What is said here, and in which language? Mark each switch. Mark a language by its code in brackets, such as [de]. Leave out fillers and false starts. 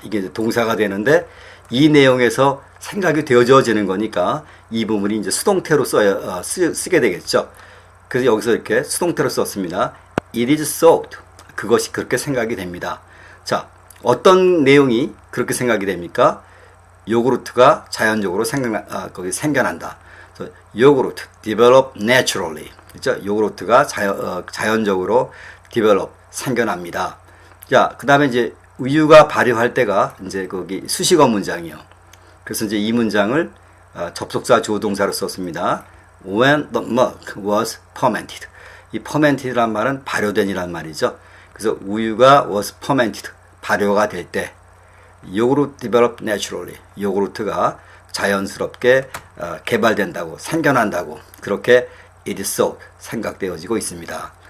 [ko] 이게 이제 동사가 되는데, 이 내용에서 생각이 되어지는 거니까 이 부분이 이제 수동태로 쓰게 되겠죠. 그래서 여기서 이렇게 수동태로 썼습니다. [en] It is thought. [ko] 그것이 그렇게 생각이 됩니다. 자, 어떤 내용이 그렇게 생각이 됩니까? 요구르트가 자연적으로 거기 생겨난다. 요구르트 [en] develop naturally. [ko] 그렇죠? 요구르트가 자연적으로 develop 생겨납니다. 자, 그다음에 이제 우유가 발효할 때가 이제 거기 수식어 문장이요. 그래서 이제 이 문장을 접속사 조동사로 썼습니다. [en] When the milk was fermented. [ko] 이 fermented란 말은 발효된이란 말이죠. 그래서 우유가 [en] was fermented. [ko] 발효가 될 때, 요구르트 [en] develop naturally. [ko] 요구르트가 자연스럽게 개발된다고, 생겨난다고, 그렇게 [en] it is so [ko] 생각되어지고 있습니다.